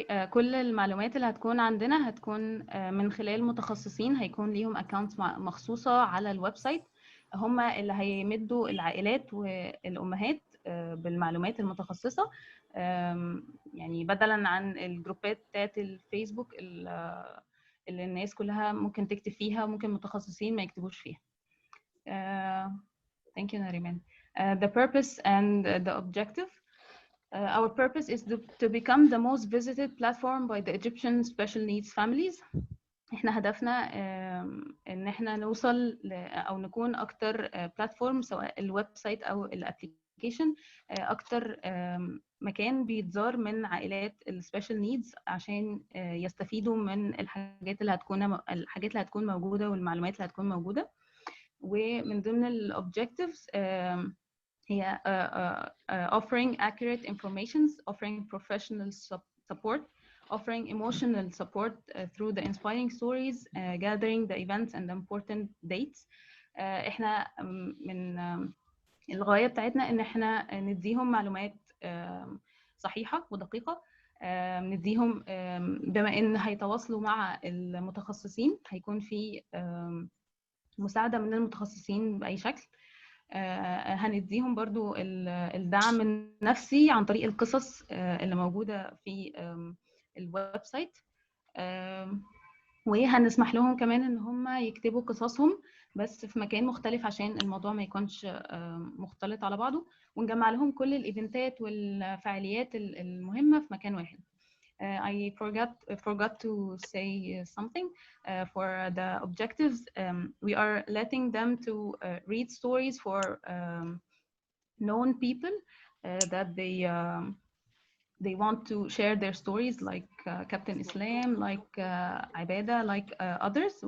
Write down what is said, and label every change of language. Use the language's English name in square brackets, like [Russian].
[Arabic] كل المعلومات اللي هتكون عندنا هتكون من خلال متخصصين هيكون ليهم accounts مخصوصة على الويب سايت، هم اللي هيمدوا العائلات والأمهات بالمعلومات المتخصصة، يعني بدلا عن الجروبات بتاعت الفيسبوك اللي الناس كلها ممكن تكتب فيها وممكن متخصصين ما يكتبوش فيها. [English] Thank you, Nariman. The purpose and the objective. Our purpose is to become the most visited platform by the Egyptian special needs families. [Arabic] احنا هدفنا ان احنا نوصل او نكون اكتر بلاتفورم، سواء الويب سايت او الابليكيشن، اكتر مكان بيتزار من عائلات السبيشال نيدز عشان يستفيدوا من الحاجات اللي هتكون موجوده والمعلومات اللي هتكون موجوده. ومن ضمن الاوبجكتيفز هي [English] offering accurate information, offering professional support, offering emotional support through the inspiring stories, gathering the events and the important dates. [Arabic] احنا من الغاية بتاعتنا ان احنا نديهم معلومات صحيحة ودقيقة، نديهم بما ان هيتواصلوا مع المتخصصين، هيكون في مساعدة من المتخصصين بأي شكل. هنديهم برضو الدعم النفسي عن طريق القصص اللي موجودة في الويب سايت، وهنسمح لهم كمان ان هم يكتبوا قصصهم بس في مكان مختلف عشان الموضوع ما يكونش مختلط على بعضه، ونجمع لهم كل الايفنتات والفعاليات المهمة في مكان واحد. [English] I forgot to say something for the objectives. We are letting them to read stories for known people that they want to share their stories, like Captain Islam, like Ibada, like others.